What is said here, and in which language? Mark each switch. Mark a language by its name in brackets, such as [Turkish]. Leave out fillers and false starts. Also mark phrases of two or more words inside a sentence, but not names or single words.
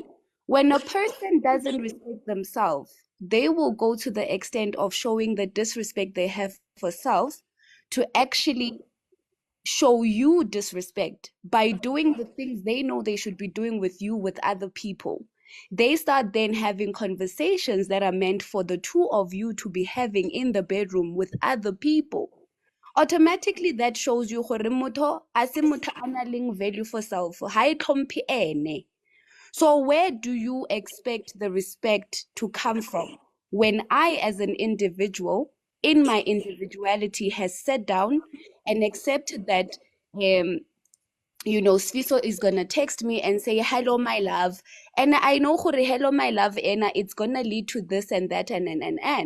[English] When a person doesn't respect themselves, they will go to the extent of showing the disrespect they have for self to actually show you disrespect by doing the things they know they should be doing with you with other people. They start then having conversations that are meant for the two of you to be having in the bedroom with other people. Automatically that shows you [Tswana] gore motho a se motho a nang le [English] value for self, [Tswana] ha e tlhomphe ene. [English] So where do you expect the respect to come from when I, as an individual, in my individuality, has sat down and accepted that, Sviso is gonna text me and say, "Hello, my love," and I know gore hello, my love, and it's gonna lead to this and that and.